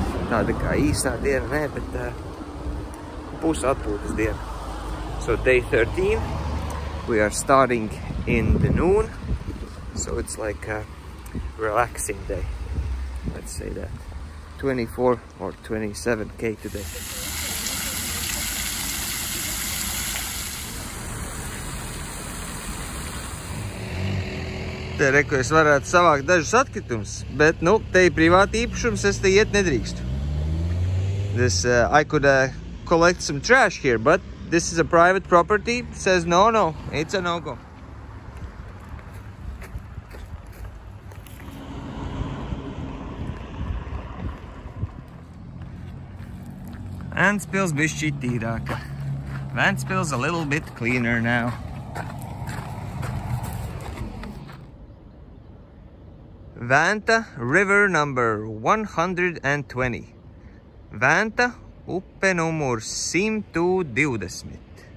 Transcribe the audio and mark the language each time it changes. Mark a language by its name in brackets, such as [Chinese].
[Latvian] Tāda kā īsā diena, nē, bet pus atpūtas diena. [English] So day 13, we are starting in the noon. So it's like a relaxing day. Let's say that. 24 or 27K today. [Latvian] Te reku es varētu savākt dažus atkritumus, bet, nu, te ir privāti īpašums, es te iet nedrīkstu. [English] I could collect some trash here, but this is a private property. Says no, it's a no-go. [Latvian] Ventspils bišķi tīrāka. [English] Ventspils a little bit cleaner now. Vanta River number 120. [Latvian] Vanta upe numur 120.